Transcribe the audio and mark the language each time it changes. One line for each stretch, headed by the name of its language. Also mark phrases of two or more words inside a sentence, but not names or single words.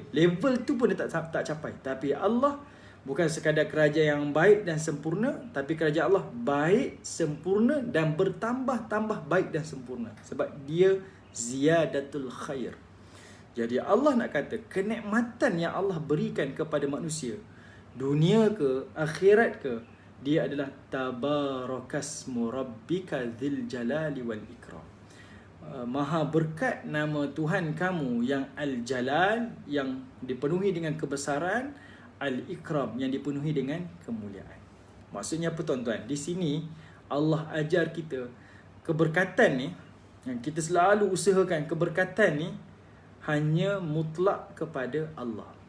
Malay: Level tu pun dia tak capai. Tapi Allah bukan sekadar kerajaan yang baik dan sempurna, tapi kerajaan Allah baik, sempurna dan bertambah-tambah baik dan sempurna. Sebab dia
Arabic: زيادة الخير.
Malay: Jadi Allah nak kata kenikmatan yang Allah berikan kepada manusia, dunia ke, akhirat ke, dia adalah
Arabic: تبارك اسم ربك ذي الجلال والإكرام.
Malay: Maha berkat nama Tuhan kamu yang Al-Jalal, yang dipenuhi dengan kebesaran, Al-Ikram yang dipenuhi dengan kemuliaan. Maksudnya apa tuan-tuan? Di sini Allah ajar kita keberkatan ni, yang kita selalu usahakan keberkatan ni hanya mutlak kepada Allah.